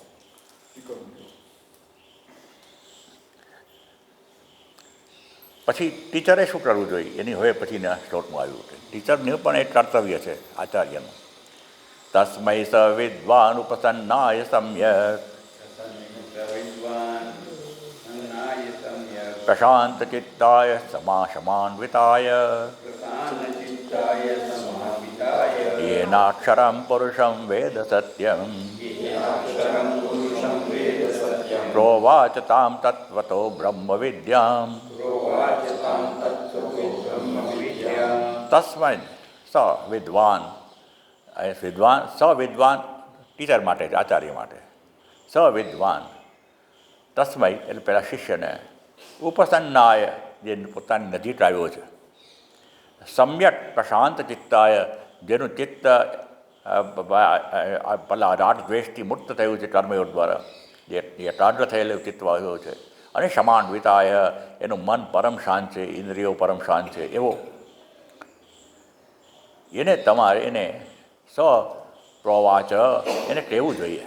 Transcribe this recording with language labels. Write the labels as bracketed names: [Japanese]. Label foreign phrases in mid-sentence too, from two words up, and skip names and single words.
[Gujarati] પછી ટીચરે શું કરવું જોઈએ એની હવે પછીના શ્લોકમાં આવ્યું કે ટીચરનું પણ એક કર્તવ્ય છે આચાર્યનું. [Sanskrit] તસ્મૈ સ વિદ્વાન ઉપસન્નાય સમ્યક પ્રશાંત ચિત્તાય સમાન્વિતાય येनाक्षरं पुरुषं वेद सत्यं प्रोवाच तां तत्त्वतो ब्रह्मविद्यां तस्मै स વિદ્વાન [Gujarati] ટીચર માટે છે, આચાર્ય માટે. [Sanskrit] સ વિદ્વાન તસ્મય [Gujarati] એટલે પેલા શિષ્યને ઉપસન્નાય જે પોતાની નજીક આવ્યો છે, [Sanskrit] સમ્યક પ્રશાંત ચિત્તાય [Gujarati] જેનું ચિત્ત પેલા રાગ દ્વેષથી મુક્ત થયું છે કર્મયોગ દ્વારા, જે એકાગ્ર થયેલું ચિત્ત આવ્યો છે, અને સમાન્વિતાય એનું મન પરમ શાંત છે, ઇન્દ્રિયો પરમ શાંત છે, એવો એને તમારે એને પ્રવાચ એને કહેવું જોઈએ.